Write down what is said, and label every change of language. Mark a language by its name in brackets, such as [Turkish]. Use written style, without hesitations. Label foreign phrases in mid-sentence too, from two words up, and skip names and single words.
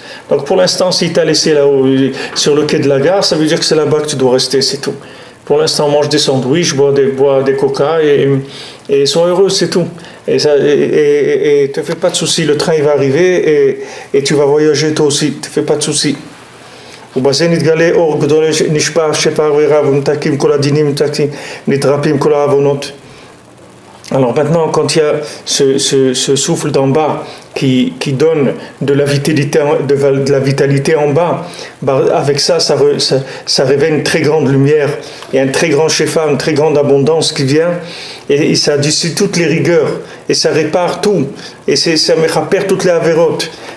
[French] Donc pour l'instant, s'il t'a laissé là-haut, sur le quai de la gare, ça veut dire que c'est là-bas que tu dois rester, c'est tout. Pour l'instant, mange des sandwichs, bois des coca et sois heureux, c'est tout. Et te fais pas de soucis, le train il va arriver et tu vas voyager toi aussi, te fais pas de soucis. [Hebrew] ובזה נתגלה אור גדול נשפע שפע ורב ומתקים כל הדינים נתרפים כל העוונות. [French] Alors maintenant, quand il y a ce souffle d'en bas qui donne de la vitalité en bas, bah avec ça révèle une très grande lumière et un très grand shefa, une très grande abondance qui vient et ça dissout toutes les rigueurs et ça répare tout et ça mechapère toutes les avérotes.